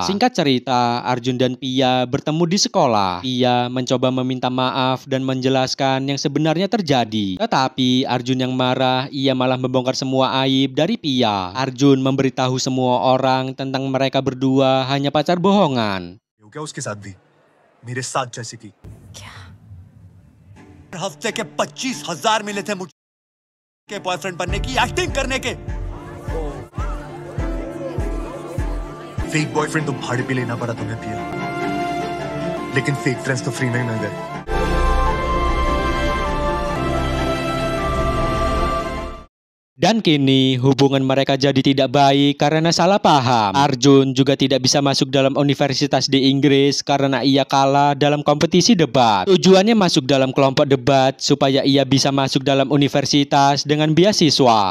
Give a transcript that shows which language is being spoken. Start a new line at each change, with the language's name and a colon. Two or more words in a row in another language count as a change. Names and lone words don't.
Indonesian: Singkat cerita, Arjun dan Pia bertemu di sekolah. Pia mencoba meminta maaf dan menjelaskan yang sebenarnya terjadi. Tetapi Arjun yang marah, ia malah membongkar semua aib dari Pia. Arjun memberitahu semua orang tentang mereka berdua hanya pacar bohongan.
Hindi: क्या उसके साथ भी मेरे साथ जैसे की क्या? हफ्ते के 25,000 मिले थे मुझे के बॉयफ्रेंड बनने की एक्टिंग करने के।
English: fake boyfriend
Hindi: तो भाड़े पे लेना पड़ा तुम्हें पिया, लेकिन
English: fake friends
Hindi: तो फ्री में मिल गए।
Indonesian: Dan kini hubungan mereka jadi tidak baik karena salah paham. Arjun juga tidak bisa masuk dalam universitas di Inggris karena ia kalah dalam kompetisi debat. Tujuannya masuk dalam kelompok debat supaya ia bisa masuk dalam universitas dengan beasiswa.